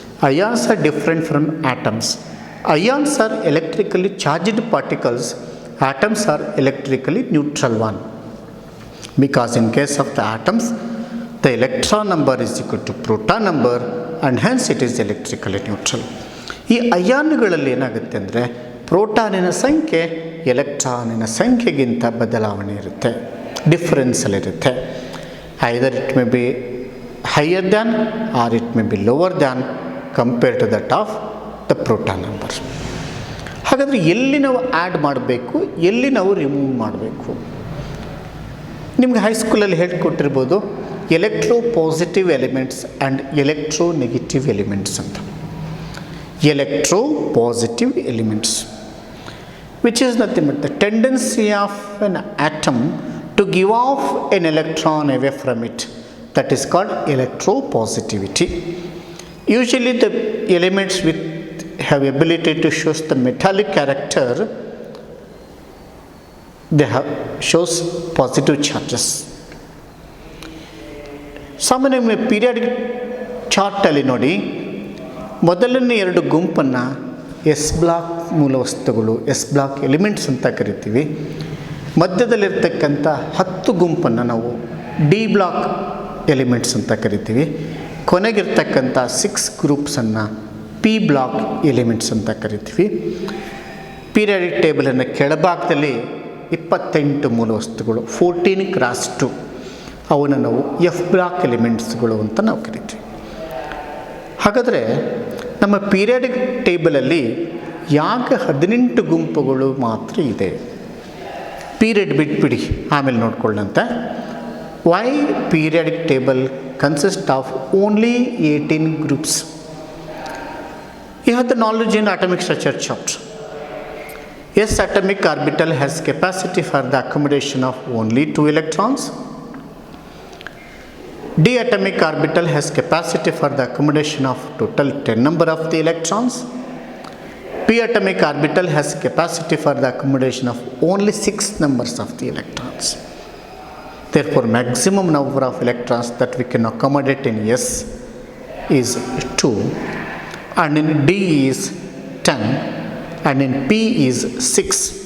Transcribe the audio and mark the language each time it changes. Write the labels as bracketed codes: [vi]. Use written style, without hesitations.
[en] Ions are different from atoms. Ions are electrically charged particles, atoms are electrically neutral one. Because in case of the atoms, the electron number is equal to proton number and hence it is electrically neutral. [kn] ಈ ಅಯಾನುಗಳಲ್ಲಿ ಏನಾಗುತ್ತೆ ಅಂದರೆ, ಪ್ರೋಟಾನಿನ ಸಂಖ್ಯೆ ಎಲೆಕ್ಟ್ರಾನಿನ ಸಂಖ್ಯೆಗಿಂತ ಬದಲಾವಣೆ ಇರುತ್ತೆ, ಡಿಫರೆನ್ಸಲ್ಲಿರುತ್ತೆ. [en] Either it may be higher than or it may be lower than compare to that of the proton number. [kn] ಹಾಗಾದರೆ ಎಲ್ಲಿ ನಾವು add ಮಾಡಬೇಕು, ಎಲ್ಲಿ ನಾವು ರಿಮೂವ್ ಮಾಡಬೇಕು? ನಿಮಗೆ ಹೈಸ್ಕೂಲಲ್ಲಿ ಹೇಳ್ಕೊಟ್ಟಿರ್ಬೋದು electro positive elements and electro negative elements ಅಂತ. [en] Electropositive elements, which is nothing but the tendency of an atom to give off an electron away from it. That is called electropositivity. Usually the elements with have ability to show the metallic character, they have shows positive charges. [kn] ಸಾಮಾನ್ಯವಾಗಿ periodic ಚಾರ್ಟಲ್ಲಿ ನೋಡಿ, ಮೊದಲನೇ 2 ಗುಂಪನ್ನು S block ಮೂಲವಸ್ತುಗಳು, S block elements ಅಂತ ಕರಿತೀವಿ. ಮಧ್ಯದಲ್ಲಿರ್ತಕ್ಕಂಥ 10 ಗುಂಪನ್ನು ನಾವು D block elements ಅಂತ ಕರಿತೀವಿ. ಕೊನೆಗಿರ್ತಕ್ಕಂಥ 6 ಗ್ರೂಪ್ಸನ್ನು ಪಿ ಬ್ಲಾಕ್ ಎಲಿಮೆಂಟ್ಸ್ ಅಂತ ಕರಿತೀವಿ. ಪೀರಿಯಾಡಿಕ್ ಟೇಬಲನ್ನು ಕೆಳಭಾಗದಲ್ಲಿ 28 ಮೂಲವಸ್ತುಗಳು 14x2, ಅವನ್ನು ನಾವು ಎಫ್ ಬ್ಲಾಕ್ ಎಲಿಮೆಂಟ್ಸ್ಗಳು ಅಂತ ನಾವು ಕರಿತೀವಿ. ಹಾಗಾದರೆ ನಮ್ಮ ಪೀರಿಯಾಡಿಕ್ ಟೇಬಲಲ್ಲಿ ಯಾಕೆ 18 ಗುಂಪುಗಳು ಮಾತ್ರ ಇದೆ? ಪೀರಿಯಡ್ ಬಿಟ್ಬಿಡಿ, ಆಮೇಲೆ ನೋಡ್ಕೊಳ್ಳಂತೆ. [en] Why periodic table consist of only 18 groups? You have the knowledge in atomic structure chapter. S atomic orbital has capacity for the accommodation of only 2 electrons. D atomic orbital has capacity for the accommodation of total 10 number of the electrons. P atomic orbital has capacity for the accommodation of only 6 numbers of the electrons. Therefore, maximum number of electrons that we can accommodate in S is 2, and in D is 10, and in P is 6.